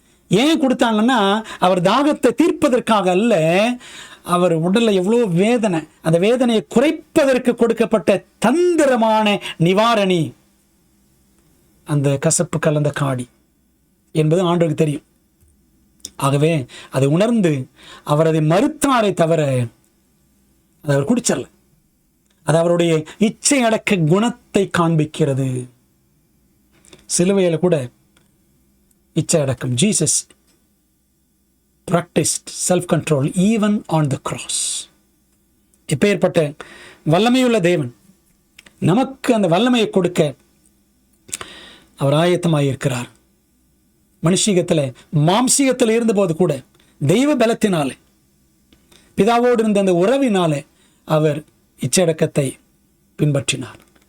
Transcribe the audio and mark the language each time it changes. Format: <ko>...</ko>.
<ta>ஏன் கொடுத்தாங்கன்னா அவர் தாகத்தை தீர்ப்பதற்காக அல்ல, அவர் உடலில் எவ்வளோ வேதனை, அந்த வேதனையை குறைப்பதற்கு கொடுக்கப்பட்ட தந்திரமான நிவாரணி அந்த கசப்பு கலந்த காடி என்பது ஆண்டவருக்கு தெரியும். ஆகவே அதை உணர்ந்து அவர் அதை மறுத்தாரை தவிர அதை அவர் குடிச்சல. அது அவருடைய இச்சை அடக்க குணத்தை காண்பிக்கிறது. சிலுவையில் கூட இச்சை அடக்கம்.</ta> <en>Jesus practiced self-control even on the cross.</en> <ta>இப்பேற்பட்ட வல்லமையுள்ள தேவன் நமக்கு அந்த வல்லமையை கொடுக்க அவர் ஆயத்தமாயிருக்கிறார். மனுஷீகத்தில் மாம்சீகத்தில் இருந்தபோது கூட தெய்வ பலத்தினாலே, பிதாவோடு இருந்த அந்த உறவினாலே அவர் இச்சடக்கத்தை பின்பற்றினார்.</ta>